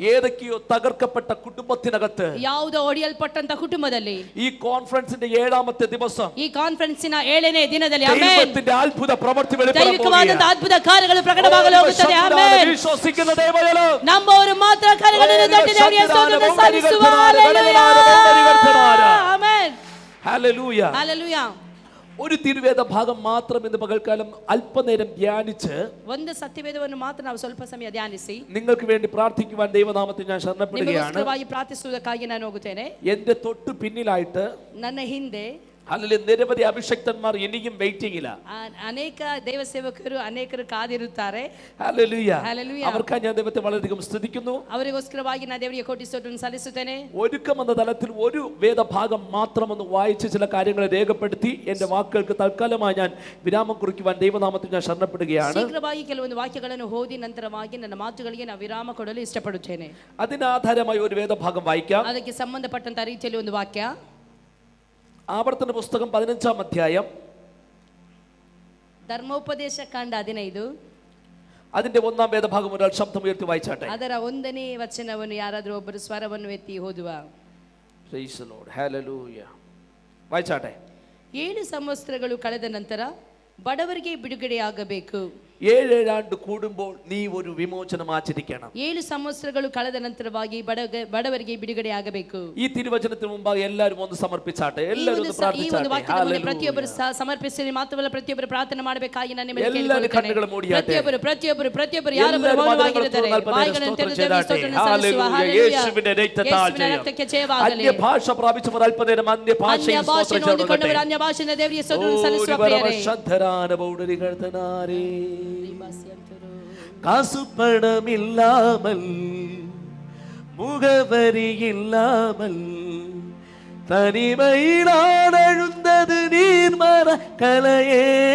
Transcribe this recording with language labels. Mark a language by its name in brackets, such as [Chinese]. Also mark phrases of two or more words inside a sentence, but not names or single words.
[Malayalam] ഏത് ഏതൊക്കെയോ തകർക്കപ്പെട്ട കുടുംബത്തിനകത്ത് [Kannada] ಯಾವುದೋ ಒಡೆಯಲ್ಪಟ್ಟಂತ ಕುಟುಂಬದಲ್ಲಿ [Malayalam] ഈ കോൺഫറൻസിന്റെ 7ാമത്തെ ദിവസം [Kannada] ಈ ಕಾನ್ಫರೆನ್ಸಿನ 7ನೇ ದಿನದಲ್ಲಿ ಆಮೆನ್ [Malayalam] ദൈവത്തിന്റെ അത്ഭുത പ്രവൃത്തി [Kannada] ದೈವಿಕವಾದಂತ ಅದ್ಭುತ ಕಾರ್ಯಗಳು ಪ್ರಕಟವಾಗಲು ಹೋಗುತ್ತದೆ ಆಮೆನ್ [Malayalam] വിശ്വസിക്കുന്ന ദൈവജനം [Kannada] ನಂಬುವವರು ಮಾತ್ರ ಕಾರ್ಯಗಳನ್ನು ತಟ್ಟಿ ದೇವರಿಗೆ ಸ್ತೋತ್ರ ಸಲ್ಲಿಸುವ ಹಲ್ಲೆಲೂಯಾ ಆಮೆನ್ [Malayalam] ഹല്ലേലൂയ [Kannada] ಹಲ್ಲೆಲೂಯಾ [Malayalam] ഒരു തിരുവേദ ഭാഗം മാത്രം ഇന്ന് പകൽക്കാലം അല്പനേരം ധ്യാനിച്ച് [Kannada] ಒಂದು ಸತ್ಯವೇದವನ್ನು ಮಾತ್ರ ನಾವು ಸ್ವಲ್ಪ ಸಮಯ ಧ್ಯಾನಿಸಿ [Malayalam] നിങ്ങൾക്ക് വേണ്ടി പ്രാർത്ഥിക്കുവാൻ ദൈവനാമത്തിൽ ഞാൻ ശരണപ്പെടുകയാണ്. [Kannada] ನಿಮಗೋಸ್ಕರವಾಗಿ ಪ್ರಾರ್ಥಿಸುವುದಕ್ಕಾಗಿ ನಾನು ಹೋಗುತ್ತೇನೆ. [Malayalam] എന്റെ തൊട്ടു പിന്നിലായിട്ട് [Kannada] ನನ್ನ ಹಿಂದೆ [Malayalam] അല്ലെങ്കിൽ നിരവധി അഭിഷക്തന്മാർ ഇനിയും വെയിറ്റിംഗില്ല. [Kannada] ಅನೇಕ ದೈವ ಸೇವಕರು ಅನೇಕರು ಕಾದಿರುತ್ತಾರೆ. [Malayalam] ഹല്ലേലൂയ. ഹല്ലേലൂയ. അവർക്കായി ഞാൻ ദൈവത്തെ വളരെയധികം സ്തുതിക്കുന്നു. [Kannada] ಅವರಿಗೋಸ್ಕರವಾಗಿ ನಾನು ದೇವರಿಗೆ ಕೋಟಿ ಸ್ತೋತ್ರವನ್ನು ಸಲ್ಲಿಸುತ್ತೇನೆ. [Malayalam] ഒരുക്കം എന്ന തലത്തിൽ ഒരു വേദഭാഗം മാത്രം ഒന്ന് വായിച്ച് ചില കാര്യങ്ങളെ രേഖപ്പെടുത്തി എന്റെ വാക്കുകൾക്ക് തൽക്കാലമായി ഞാൻ വിരാമം കുറിക്കുവാൻ ദൈവനാമത്തിൽ ഞാൻ ശരണപ്പെടുകയാണ്. [Kannada] ಶೀಘ್ರವಾಗಿ ಕೆಲವೊಂದು ವಾಕ್ಯಗಳನ್ನು ಓದಿ ನಂತರವಾಗಿ ನನ್ನ ಮಾತುಗಳಿಗೆ ನಾನು ವಿರಾಮ ಕೊಡಲು ಇಷ್ಟಪಡುತ್ತೇನೆ. [Malayalam] അതിനാധാരമായി ഒരു വേദഭാഗം വായിക്കാം. [Kannada] ಅದಕ್ಕೆ ಸಂಬಂಧಪಟ್ಟಂತ ರೀತಿಯಲ್ಲಿ ಒಂದು ವಾಕ್ಯ [Malayalam] ആവർത്തന പുസ്തകം 15ാം അധ്യായം [Kannada] ಧರ್ಮೋಪದೇಶ ಕಾಂಡ 15 [Malayalam] അതിന്റെ 1ാം വേദഭാഗം ഒരാൾ ശബ്ദം ഉയർത്തി വായിച്ചാട്ടെ. [Kannada] ಅದರ 1ನೇ ವಚನವನ್ನು ಯಾರಾದರೂ ಒಬ್ಬರು ಸ್ವರವನ್ನು ಎತ್ತಿ ಓದುವ. [English] Praise the Lord. [Malayalam] Hallelujah. ವಾಯಿಚಾಟೆ. [Kannada] 7 ಸಂವತ್ಸರಗಳು ಕಳೆದ ನಂತರ ಬಡವರಿಗೆ ಬಿಡುಗಡೆಯಾಗಬೇಕು. [Malayalam] 7 ಆಂಡು കൂടുമ്പോൾ നീ ഒരു വിമോചനം ആചരിക്കണം. [Kannada] 7 ಸಂವತ್ಸರಗಳು ಕಳೆದ ನಂತರವಾಗಿ ಬಡವರಿಗೆ ಬಿಡುಗಡೆಯಾಗಬೇಕು. [Malayalam] ഈ തിരുവചനത്തിന് മുമ്പായി എല്ലാവരും ഒന്ന് സമർപ്പിച്ചാട്ടെ. എല്ലാവരും ഒന്ന് പ്രാർത്ഥിച്ചാട്ടെ. [Kannada] ಪ್ರತಿಯೊಬ್ಬರು ಸಮರ್ಪಿಸಿ ಮಾತ್ರವಲ್ಲ ಪ್ರತಿಯೊಬ್ಬರು ಪ್ರಾರ್ಥನೆ ಮಾಡಬೇಕಾಗಿ ನಾನು ನಿಮಗೆ [Malayalam] എല്ലാവരും കണ്ണുകൾ മൂടിയാട്ടെ. [Kannada] ಪ್ರತಿಯೊಬ್ಬರು ಯಾರು ಮೌನವಾಗಿರುತ್ತಾರೆ ಬಾಯಿಗಳನ್ನು ತೆರೆದು ಸ್ತೋತ್ರವನ್ನು ಸಲ್ಲಿಸುವ. [Malayalam] യേശുവിന്റെ രക്തത്താൽ ജയವಾಗಲಿ. അന്യ ഭാഷ പ്രാപിച്ചവർ അല്പനേരം അന്യ ഭാഷയിൽ സ്തോത്രം ചെയ്യട്ടെ. [Kannada] ಅನ್ಯ ಭಾಷೆಯಿಂದ ದೇವರಿಗೆ ಸ್ತೋತ್ರವನ್ನು ಸಲ್ಲಿಸುವ ಪ್ರಿಯರೇ. [Tamil] காசு பணம் இல்லாமல் முகவரி இல்லாமல் தனிமையினால் அழுந்தது நீர் மறக்கலையே.